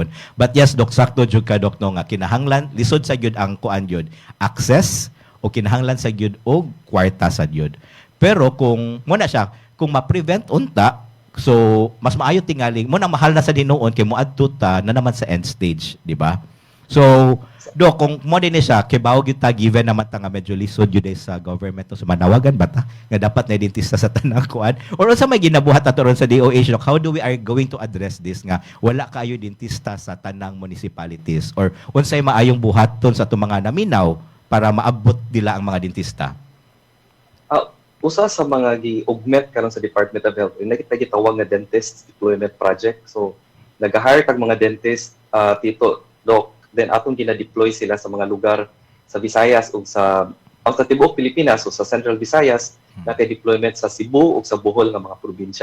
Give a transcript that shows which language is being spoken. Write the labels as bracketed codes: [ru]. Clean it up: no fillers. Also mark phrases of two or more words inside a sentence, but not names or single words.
[en] But yes Doc, [ceb] sakto jud ka Doc no nga kinahanglan lisod sa gyud ang kuan gyud access o kinahanglan sa gyud og kwarta sa gyud. Pero kung mo na siya kung ma-prevent unta so, mas maayo tingali mo na mahal na sa dinuon kay mo adto ta na naman sa [en] end stage, [ceb] di ba? So, Doc, kung mo din siya, kay bawag yung given naman ta nga medyo lisod yun sa government so manawagan ba ta nga dapat na dentista sa tanang kuan or unsa may ginabuhat ato ron sa DOH, Doc, [en] how do we are going to address this [ceb] nga wala kayo dentista sa tanang municipalities or unsay maayong buhaton sa atong mga naminaw para maabot nila ang mga dentista? Usa sa mga gi-augment karon sa Department of Health, nakita gitawag nga [en] dentist deployment project. [ceb] So, nag-hire kag mga dentist, Tito Doc, then atong gina-deploy sila sa mga lugar sa Visayas ug sa tibuok Pilipinas o sa Central Visayas, naka-deployment sa Cebu ug sa Bohol nga mga probinsya.